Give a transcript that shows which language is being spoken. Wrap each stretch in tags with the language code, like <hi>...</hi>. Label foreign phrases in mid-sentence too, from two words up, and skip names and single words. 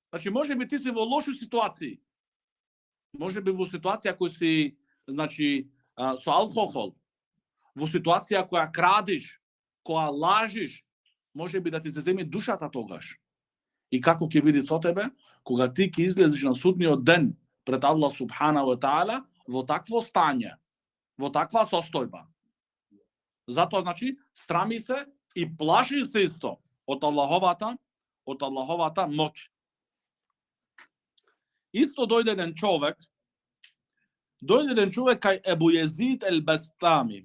<mk>Значи, може би ти си во лоши ситуации. Може би во ситуација која си, значи, со алкохол, во ситуација која крадиш, која лажиш, може би да ти се земи душата тогаш. И како ќе биде со тебе, кога ти ќе излезеш на судниот ден пред Аллах</mk> <ar>سبحانه وتعالى</ar> <mk>во такво стање, во таква состојба. Затоа, значи, страми се и плаши се исто од Аллаховата моќ. Исто дојде еден човек кај Ебу Језид ел-Бастами.</mk>